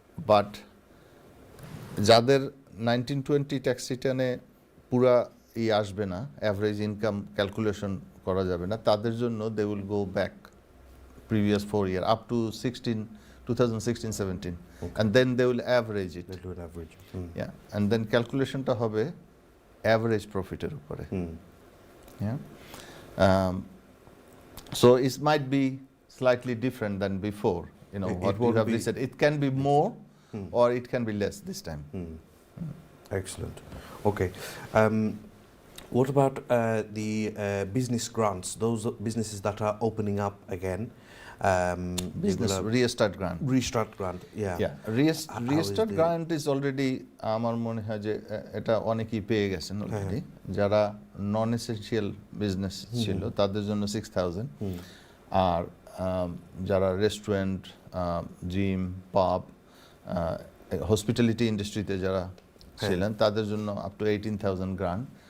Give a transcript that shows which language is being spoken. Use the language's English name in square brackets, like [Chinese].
[Bangla] But যাদের 1920 tax রিটার্নে পুরা আসবে না, অ্যাভারেজ ইনকাম ক্যালকুলেশন করা যাবে না, তাদের জন্য [English] They will go back previous 4 year up to 2016-17, and then they will average it. They will average. Yeah, and then [Bangla] calculation ta hobe average profit er upore. [English] Yeah, so it might be slightly different than before. What you have said, it can be more or it can be less this time. Excellent. Okay. What about the business grants? Those businesses that are opening up again. Business restart grant. Restart grant, yeah. Yeah, restart grant is already [Bangla] আমার মনে হয় যে এটা অনেকেই পেয়ে গেছেন already. যারা নন essential business ছিল তাদের জন্য 6,000, আর যারা রেস্টুরেন্ট, জিম, পাব, হসপিটালিটি ইন্ডাস্ট্রিতে যারা ছিলেন তাদের জন্য আপ টু 18,000 গ্রান্ট।